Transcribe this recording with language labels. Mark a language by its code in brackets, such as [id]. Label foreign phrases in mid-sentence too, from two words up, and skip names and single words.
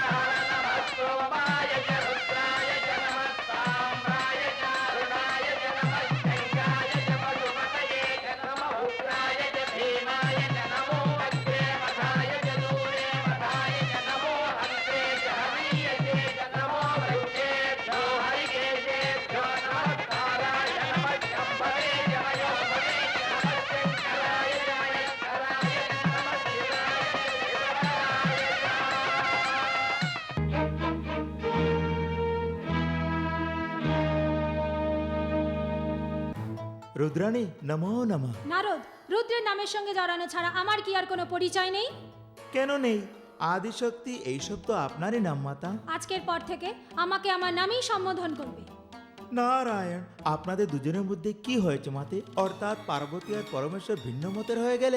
[sa] हर नमः सोमाय च रुद्राय च नमः साम्राय च अरुणाय च नमः शङ्काय च पशुपतये च नमः उग्राय च भीमाय च नमो अग्रे मथाय च दूरे मथाय च नमो हन्ते च हरीयसे च नमो वृक्षेभ्यो हरिकेशेभ्यो नमस्काराय नमः शम्भवे च मयोभवे च नमः शङ्कराय च मयस्कराय च नमः शिवाय च রুদ্রাণী নমো নমঃ। [bn] নারদ, রুদ্রের নামের সঙ্গে জড়ানো ছাড়া আমার কি আর কোনো পরিচয় নেই? কেন নেই? আদিশক্তি এইসব তো আপনারই নাম মাতা। আজকের পর থেকে আমাকে আমার নামেই সম্বোধন করবে। নারায়ণ, আপনাদের দুজনের মধ্যে কি হয়েছে মাতে? অর্থাৎ পার্বতী আর পরমেশ্বর ভিন্ন মতের হয়ে গেলেন?